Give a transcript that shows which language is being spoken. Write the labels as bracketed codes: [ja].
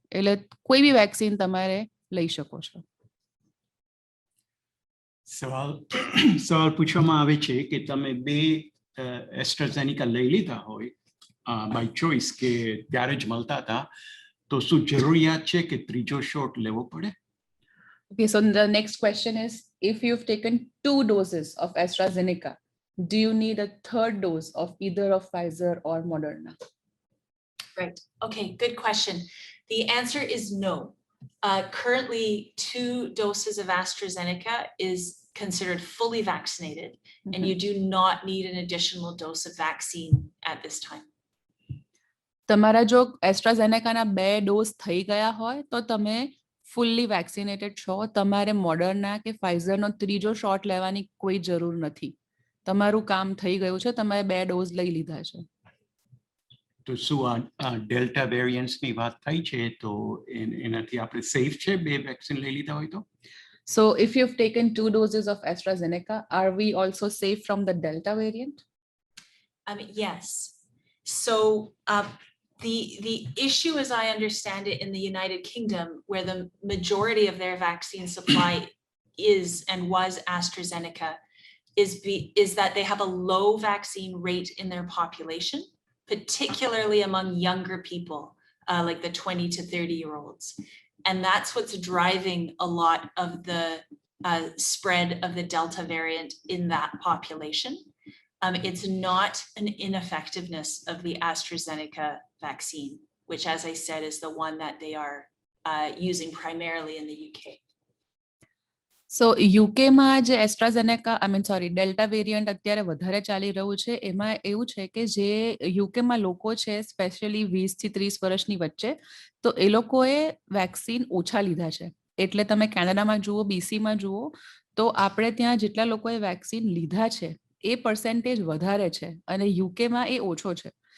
[gu] એટલે કોઈ બી વેક્સિન તમારે લઈ શકો છો. સવાલ પૂછવામાં આવે છે કે તમે બે એસ્ટ્રાઝેનિકા લઈ લીધા હોય બાય ચોઇસ કે ત્યારે જ મળતા હતા, તો શું જરૂરિયાત છે કે ત્રીજો શોટ લેવો પડે? [en] Okay, so the next question is, if you've taken 2 doses of AstraZeneca, do you need a third dose of either of Pfizer or Moderna? Right. Okay, good question. The answer is no. Currently, 2 doses of AstraZeneca is considered fully vaccinated, and you do not need an additional dose of vaccine at this time. [gu] તમારા જો એસ્ટ્રાઝેનેકાના 2 dose થઈ ગયા હોય તો તમે fully vaccinated છો. તમારે Moderna કે ફાઇઝરનો ત્રીજો શોટ લેવાની કોઈ જરૂર નથી. તમારું કામ થઈ ગયું છે, તમે 2 ડોઝ લઈ લીધા છે. તો શું આ ડેલ્ટા વેરિયન્ટ્સની વાત થઈ છે, તો એનાથી આપણે સેફ છે બે વેક્સિન લઈ લીધા હોય તો? [en] So if you've taken 2 doses of AstraZeneca, are we also safe from the Delta variant? Yes. So the issue, as I understand it, in the United Kingdom, where the majority of their vaccine supply is and was AstraZeneca, is that they have a low vaccine rate in their population, particularly among younger people, like the 20 to 30-year-olds. And that's what's driving a lot of the spread of the Delta variant in that population. It's not an ineffectiveness of the AstraZeneca vaccine, which, as I said, is the one that they are using primarily in the UK. [gu] સો યુકેમાં જે AstraZeneca delta variant અત્યારે વધારે ચાલી રહ્યું છે, એમાં એવું છે કે જે યુકેમાં લોકો છે, સ્પેશિયલી 20 થી 30 વર્ષની વચ્ચે, તો એ લોકોએ વેક્સિન ઓછા લીધા છે. એટલે તમે કેનેડામાં જુઓ, બીસીમાં જુઓ, તો આપણે ત્યાં જેટલા લોકોએ વેક્સિન લીધા છે એ પર્સેન્ટેજ વધારે છે અને યુકેમાં એ ઓછો છે.